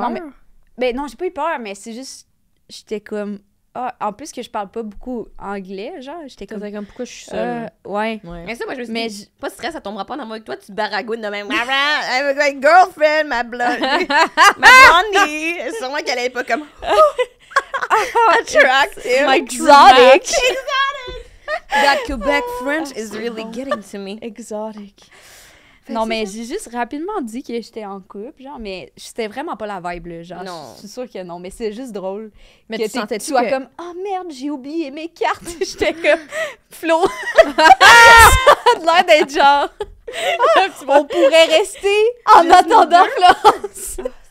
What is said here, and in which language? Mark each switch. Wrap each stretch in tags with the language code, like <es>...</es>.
<fr>non, non, j'ai pas eu peur, mais c'est juste, j'étais comme, en plus que je parle pas beaucoup anglais, genre, j'étais comme, T'étais comme, pourquoi je suis seule? ouais. Ouais. Mais ça, moi, je me suis Mais dit, pas de stress, ça tombera pas dans moi avec toi, tu baragouines de même.</fr> <en>I'm a girlfriend,</en> <fr>ma blonde. Ma blondie. Sûrement qu'elle est pas comme, attractive.</fr> <en>Exotic. That Quebec French is really getting to me. Exotic.</en> <fr>Non, mais j'ai juste rapidement dit que j'étais en couple, genre, mais c'était vraiment pas la vibe, là. Genre, Non. je suis sûre que non, mais c'est juste drôle. Mais que tu sentais tu sois que... comme, oh merde, j'ai oublié mes cartes. J'étais comme, Flo, ça a l'air d'être genre, on pourrait rester en attendant Florence.</fr>